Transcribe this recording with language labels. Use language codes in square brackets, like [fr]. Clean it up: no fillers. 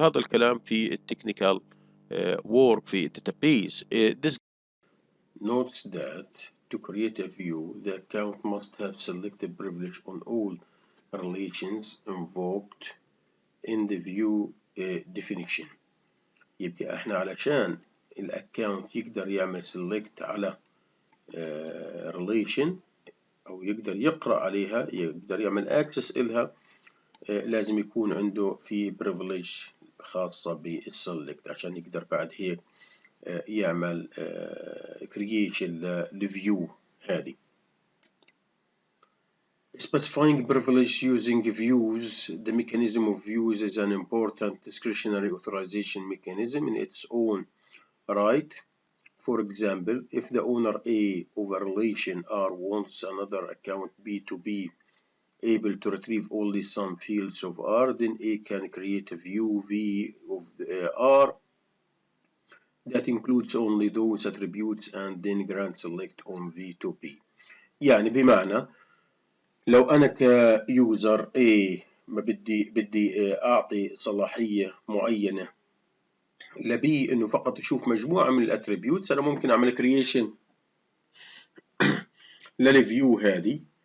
[ar] هذا الكلام في التكنيكال work في database. [en] This notes that to create a view the account must have selected privilege on all relations invoked in the view definition. [ar] يبقى احنا علشان الاكونت يقدر يعمل select على relation او يقدر يقرأ عليها يقدر يعمل access إلها لازم يكون عنده في privilege خاصة بالselect عشان يقدر بعد هيك يعمل creation للفيو هذه. [en] Specifying privilege using views. The mechanism of views is an important discretionary authorization mechanism in its own right. For example, if the owner A of a relation R wants another account B to be able to retrieve only some fields of R, then A can create a view V of R that includes only those attributes and then grant select on V to B. [ar] يعني بمعنى لو أنا كيوزر A ما بدي أعطي صلاحية معينة لبي إنه فقط يشوف مجموعة من الاتريبيوتس، أنا ممكن أعمل كرييشن للفيو هذه.